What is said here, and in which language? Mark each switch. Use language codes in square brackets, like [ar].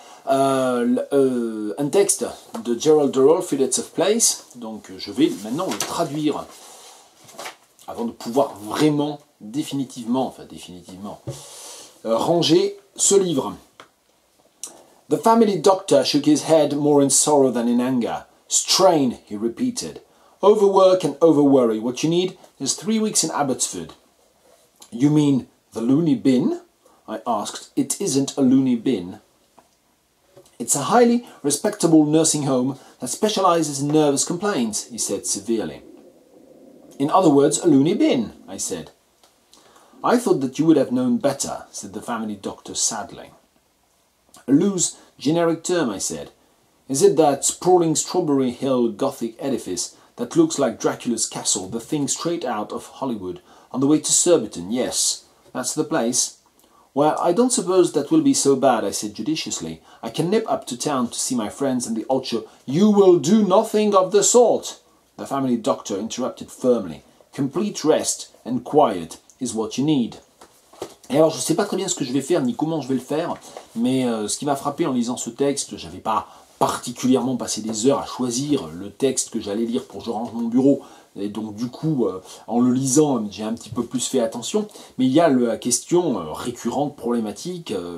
[fr] Un texte de Gerald Durrell, Fillets of Place, donc je vais maintenant le traduire avant de pouvoir vraiment, définitivement, ranger ce livre. [en] The family doctor shook his head more in sorrow than in anger. Strain, he repeated. Overwork and overworry. What you need is 3 weeks in Abbotsford. You mean the loony bin? I asked. It isn't a loony bin. It's a highly respectable nursing home that specializes in nervous complaints, he said severely. In other words, a loony bin, I said. I thought that you would have known better, said the family doctor sadly. A loose, generic term, I said. Is it that sprawling Strawberry Hill Gothic edifice that looks like Dracula's castle, the thing straight out of Hollywood, on the way to Surbiton? Yes, that's the place. Well, I don't suppose that will be so bad, I said judiciously. I can nip up to town to see my friends in the old show. You will do nothing of the sort, the family doctor interrupted firmly. Complete rest and quiet is what you need. [fr] Et alors, je ne sais pas très bien ce que je vais faire, ni comment je vais le faire, mais ce qui m'a frappé en lisant ce texte, je n'avais pas particulièrement passé des heures à choisir le texte que j'allais lire pour Je range mon bureau, et donc du coup, en le lisant, j'ai un petit peu plus fait attention, mais il y a la question récurrente, problématique,